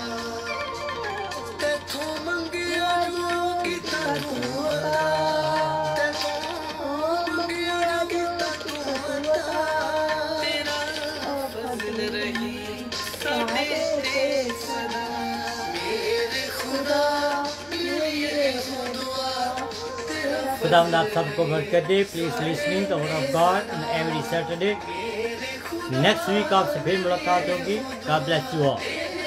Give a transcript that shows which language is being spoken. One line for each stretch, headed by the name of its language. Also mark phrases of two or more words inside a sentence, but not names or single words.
Punjabi: ਤੇਥੋਂ ਮੰਗਿਆ ਜੋ ਕੀਤਾ ਤੂ ਅਤਾ ਤੇਥੋਂ ਮੰਗਿਆ ਕੀਤਾ ਤੂ ਅਤਾ ਤੇਰਾ ਫ਼ਜ਼ਲ ਰਹੀ ਸਾਡੇ ਤੇ ਸਦਾ ਮੇਰੇ ਖ਼ੁਦਾ ਮੇਰੀ ਹੋ ਦੁਆ ਤੇਰਾ
Hindi: खुदावंद आप सबको बरकत दे।
English: Please listening the word of God every Saturday. next week
Hindi: आपसे फिर मुलाकात होगी।
English: God bless you all.